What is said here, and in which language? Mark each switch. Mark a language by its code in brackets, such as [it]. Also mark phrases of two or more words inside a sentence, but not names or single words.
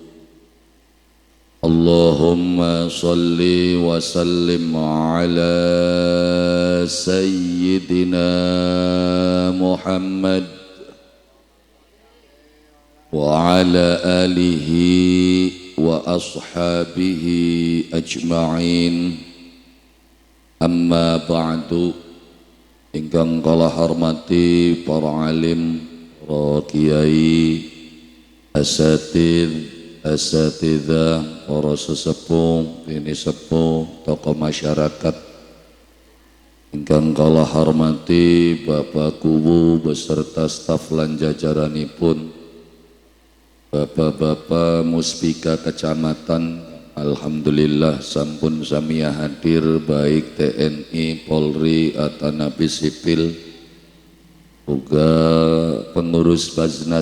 [ar] اللهم صل وسلم على سيدنا محمد وعلى آله وأصحابه أجمعين. أما بعد. [jv] Ingkang kala hormati para alim, para kiai, asatidzah, para sesepuh, bini sepuh, tokoh masyarakat. Ingkang kala hormati Bapak Kuwu [id] beserta staf [jv] lan jajaranipun, Bapak-bapak muspika kecamatan, alhamdulillah sampun samia hadir, [id] baik TNI, Polri, Atanabi Sipil, juga pengurus Baznas.